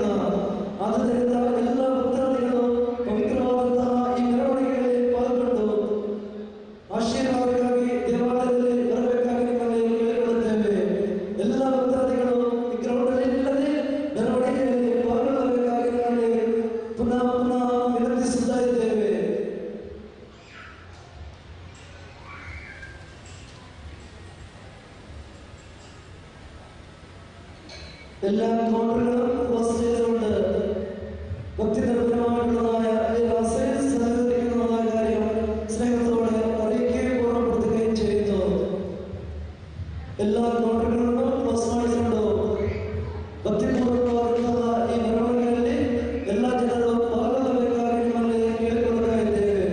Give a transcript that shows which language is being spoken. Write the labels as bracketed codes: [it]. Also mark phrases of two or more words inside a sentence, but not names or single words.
[kn] ಆದ್ದರಿಂದ ಎಲ್ಲ ಭಕ್ತಾದಿಗಳು ಪವಿತ್ರವಾದಂತಹ ಈ ಮೆರವಣಿಗೆಯಲ್ಲಿ ಪಾಲ್ಗೊಂಡು ಆಶೀರ್ವಾದಕ್ಕಾಗಿ ದೇವಾಲಯದಲ್ಲಿ ಬರಬೇಕಾಗಿ ನಿಮ್ಮಲ್ಲಿ ಕೇಳಿಕೊಳ್ಳುತ್ತೇವೆ. ಎಲ್ಲ ಭಕ್ತಾದಿಗಳು ಈ ಗ್ರೌಂಡಲ್ಲಿ ಇಲ್ಲದೆ ಮೆರವಣಿಗೆಯಲ್ಲಿ ಪಾಲ್ಗೊಳ್ಳಬೇಕಾಗಿ ನಿಮ್ಮಲ್ಲಿ ಪುನಃ ವಿನಂತಿಸುತ್ತಾ ಇದ್ದೇವೆ. [ml] എല്ലാ കൗണ്ടറുകളും ക്ലോസ് ചെയ്തുകൊണ്ട് ഭക്തിപരമായിട്ടുള്ളതായ ഈ റാസയിൽ സഹകരിക്കുന്നതായ കാര്യം സ്നേഹത്തോടെ അറിയിക്കുകയും ഓർമ്മപ്പെടുത്തുകയും ചെയ്യുന്നു. എല്ലാ കൗണ്ടറുകളും ക്ലോസ് [kn] ಮಾಡಿಕೊಂಡು ಭಕ್ತಿಪೂರ್ವಕವಾದಂತಹ ಈ ಮೆರವಣಿಗೆಯಲ್ಲಿ ಎಲ್ಲ ಜನರು ಪಾಲ್ಗೊಳ್ಳಬೇಕಾಗಿ ನಿಮ್ಮಲ್ಲಿ ಕೇಳಿಕೊಳ್ಳುತ್ತಾ ಇದ್ದೇವೆ.